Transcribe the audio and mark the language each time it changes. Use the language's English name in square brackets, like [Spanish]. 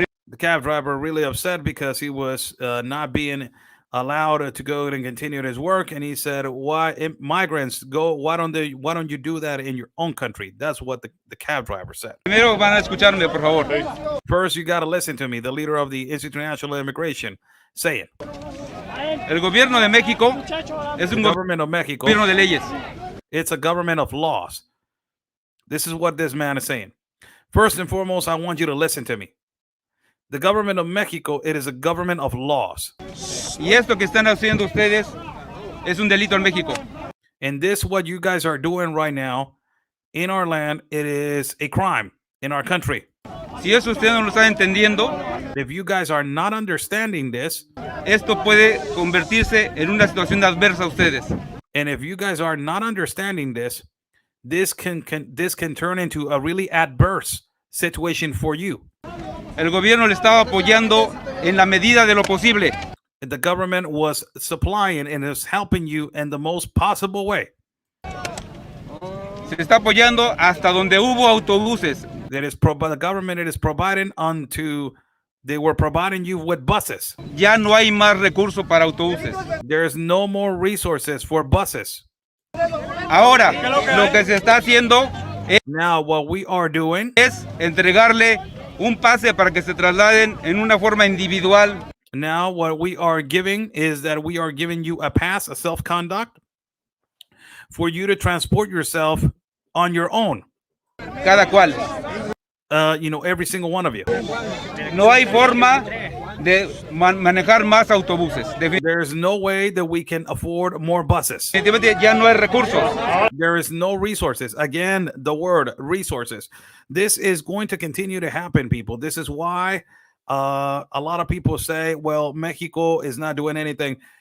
[English] The cab driver really upset because he was not being allowed to go and continue his work, and he said, "Why migrants go? Why don't you do that in your own country?" That's what the cab driver said. [Spanish] Primero van a escucharme, por favor. [English] First, you got to listen to me, the leader of the Institute of National Immigration. Say it. [Spanish] El gobierno de México es un [English] government of Mexico. [Spanish] Gobierno de leyes. [English] It's a government of laws. This is what this man is saying. First and foremost, I want you to listen to me. The government of Mexico, it is a government of laws. [Spanish] Y esto que están haciendo ustedes es un delito en México. [English] And this, what you guys are doing right now in our land, it is a crime in our country. [Spanish] Si eso usted no lo está entendiendo, [English] if you guys are not understanding this, [Spanish] esto puede convertirse en una situación adversa a ustedes. [English] And if you guys are not understanding this, this can turn into a really adverse situation for you. [Spanish] El gobierno le estaba apoyando en la medida de lo posible. [English] The government was supplying and is helping you in the most possible way. [Spanish] Se está apoyando hasta donde hubo autobuses. [English] The government is providing onto They were providing you with buses. [Spanish] Ya no hay más recursos para autobuses. [English] There's no more resources for buses. [Spanish] Ahora, lo que se está haciendo [English] Now, what we are doing [Spanish] es entregarle un pase para que se trasladen en una forma individual. [English] Now, what we are giving is that we are giving you a pass, a self-conduct, for you to transport yourself on your own. [Spanish] Cada cual. [English] Every single one of you. [Spanish] No hay forma de manejar más autobuses. [English] There's no way that we can afford more buses. [Spanish] Definitivamente ya no hay recursos. [English] There is no resources. Again, the word resources. This is going to continue to happen, people. This is why a lot of people say, well, Mexico is not doing anything.